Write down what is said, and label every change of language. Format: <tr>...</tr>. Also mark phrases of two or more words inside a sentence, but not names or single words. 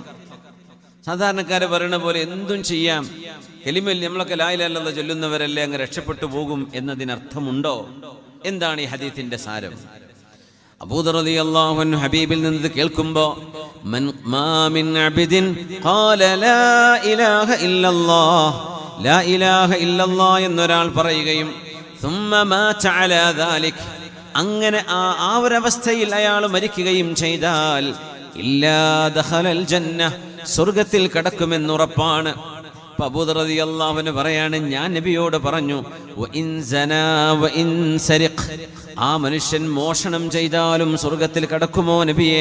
<ml>സാധാരണക്കാര് പറയുന്ന പോലെ എന്തും ചെയ്യാം, കലിമയിൽ നമ്മളൊക്കെ</ml> <ar>لا إله إلا الله</ar> <ml>ചൊല്ലുന്നവരല്ലേ, അങ്ങ് രക്ഷപ്പെട്ടു പോകും എന്നതിനർത്ഥമുണ്ടോ? എന്താണ് ഈ ഹദീസിന്റെ സാരം? അബൂദർ</ml> <ar>رضي الله عنه</ar> <ml>ഹബീബിൽ നിന്ന് കേൾക്കുമ്പോൾ</ml> <ar>ما من عبد قال لا إله إلا الله, لا إله إلا الله</ar> <ml>എന്നൊരാൾ പറയുകയും</ml> <ar>ثم مات على ذلك,</ar> <ml>അങ്ങനെ ആ ഒരവസ്ഥയിൽ അയാൾ മരിക്കുകയും ചെയ്താൽ</ml> <ar>إلا دخل الجنة,</ar> <ml>സ്വർഗ്ഗത്തിൽ കടക്കുമെന്നുറപ്പാണ്. അബൂദർ</ml> <ar>رضي الله عنه</ar> <ml>പറയാണ്, ഞാൻ നബിയോട് പറഞ്ഞു</ml> <ar>وإن زنى وإن سرق,</ar> <ml>ആ മനുഷ്യൻ മോഷണം ചെയ്താലും സ്വർഗ്ഗത്തിൽ കടക്കുമോ നബിയെ?</ml>